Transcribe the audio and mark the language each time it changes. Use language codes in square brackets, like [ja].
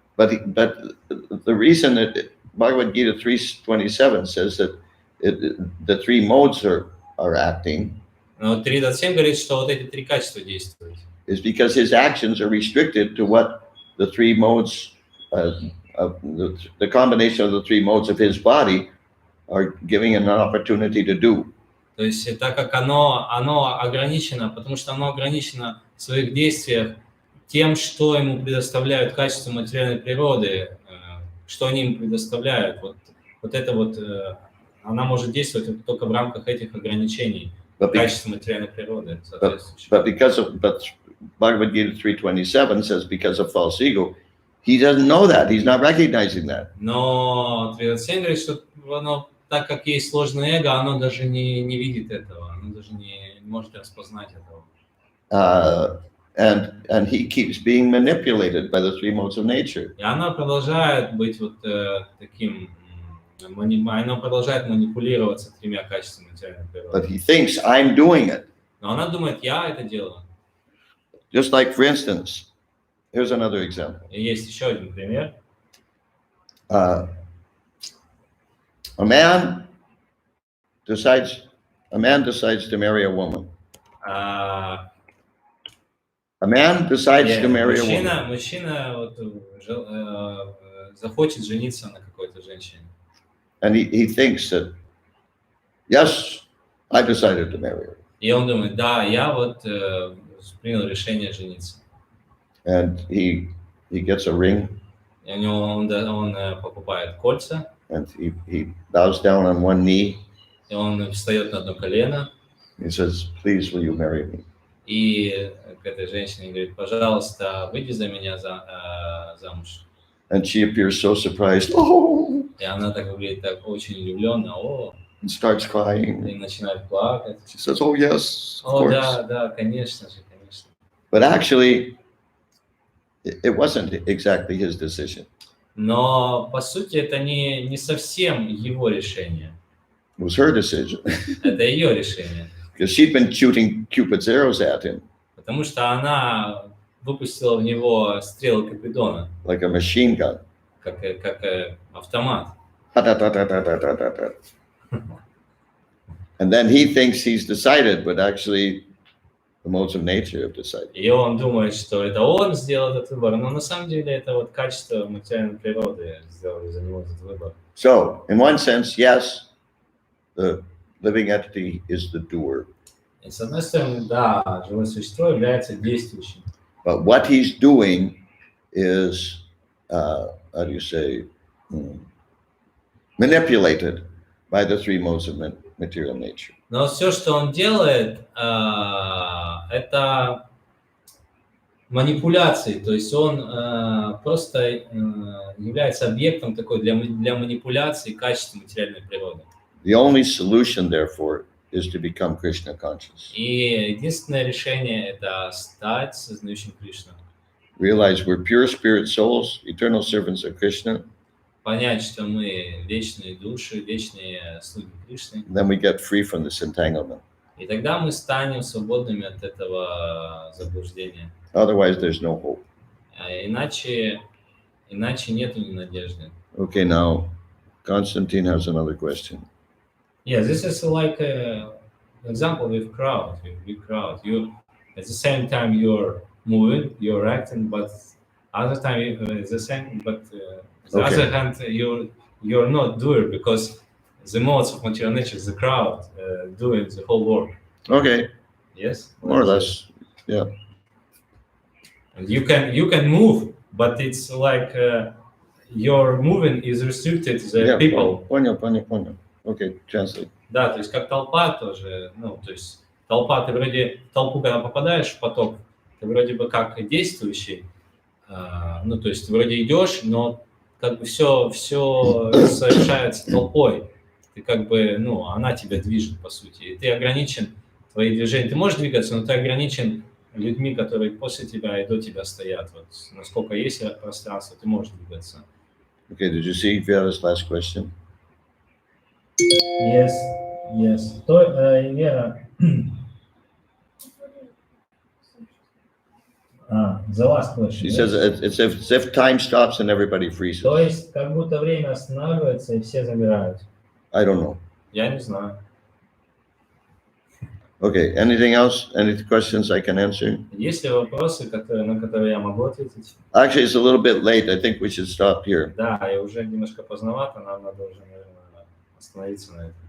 [en] But the reason that Bhagavad Gita 3:27 says that the three modes are acting. [ru] Но 3.27 говорит, что вот эти три качества действуют. [en] Is because his actions are restricted to what the three modes, the combination of the three modes of his body are giving him an opportunity to do. [ru] То есть так как оно ограничено, потому что оно ограничено в своих действиях тем, что ему предоставляют качества материальной природы, что они ему предоставляют. Вот это вот, она может действовать только в рамках этих ограничений качества материальной природы. [en] But Bhagavad Gita 3:27 says because of false ego, he doesn't know that. He's not recognizing that. [ru] Но 3.27 говорит, что оно, так как есть сложное эго, оно даже не видит этого, оно даже не может распознать этого. [en] And he keeps being manipulated by the three modes of nature. [ru] И она продолжает быть вот таким, она продолжает манипулироваться тремя качествами материальной природы. [en] But he thinks, I'm doing it. [ru] Но она думает, я это делаю. [en] Just like, for instance, here's another example. [ru] И есть еще один пример. [en] A man decides to marry a woman. A man decides to marry a woman. [ru] Мужчина вот, захочет жениться на какой-то женщине. [en] And he thinks that, yes, I decided to marry her. [ru] И он думает, да, я вот принял решение жениться. [en] And he gets a ring. [ru] И у него он покупает кольца. [en] And he bows down on one knee. [ru] И он встает на одно колено. [en] He says, please, will you marry me? [ru] И к этой женщине говорит, пожалуйста, выйди за меня замуж. [en] And she appears so surprised. Oh! [ru] И она так выглядит так очень удивленно. [en] And starts crying. [ru] И начинает плакать. [en] She says, oh, yes, of course. [ru] Да, конечно же, конечно. [en] But actually, It wasn't exactly his decision. [ru] Но, по сути, это не совсем его решение. [en] It was her decision. [ru] Это ее решение. [en] Because she'd been shooting Cupid's arrows at him [ru] Потому что она выпустила в него стрелы Купидона, [en] like a machine gun. [ru] как автомат. [en] And then he thinks he's decided, but actually the modes of nature have decided. [ru] И он думает, что это он сделал этот выбор, но на самом деле это вот качество материальной природы сделали за него этот выбор. [en] So, in one sense, yes, the living entity is the doer. [ru] И с одной стороны, да, живое существо является действующим. [en] But what he's doing is, how do you say, manipulated by the three modes of material nature. [ru] Но все, что он делает, это манипуляции, то есть он просто является объектом такой для манипуляции качества материальной природы. [en] The only solution, therefore, is to become Krishna conscious. [ru] И единственное решение – это стать сознающим Кришну. [en] Realize we're pure spirit souls, eternal servants of Krishna. [ru] Понять, что мы вечные души, вечные слуги Кришны. [en] Then we get free from this entanglement. [ru] И тогда мы станем свободными от этого заблуждения. [en] Otherwise, there's no hope. [ru] Иначе нету ни надежды. [en] Okay, now Constantine has another question. Yeah, this is like an example with crowd, with big crowd. You, at the same time, you're moving, you're acting, but other time it's the same. But the Okay. other hand, you're not doer because the modes of material nature, the crowd, doing the whole work. Okay, Yes, more or less. Yeah. And you can move, but it's like your moving is restricted to the Yeah, people. [ru] Понял. [en] Okay, translate. [ru] Да, то есть как толпа тоже, ну, то есть толпа, ты вроде, в толпу, когда попадаешь в поток, ты вроде бы как действующий, ну, то есть ты вроде идешь, но как бы все совершается толпой, ты как бы, ну, она тебя движет, по сути, и ты ограничен, твои движения, ты можешь двигаться, но ты ограничен людьми, которые после тебя и до тебя стоят, вот, насколько есть пространство, ты можешь двигаться. [en] Okay, did you see Vera's last question? Yes. То, Вера, the last question. She says it's as if time stops and everybody freezes. [ru] То есть, как будто время останавливается и все замирают. [en] I don't know. [ru] Я не знаю. [en] Okay, anything else? Any questions I can answer? [ru] Есть ли вопросы, на которые я могу ответить? [en] Actually, it's a little bit late. I think we should stop here. [ru] Да, и уже немножко поздновато, нам надо уже, наверное, остановиться на этом.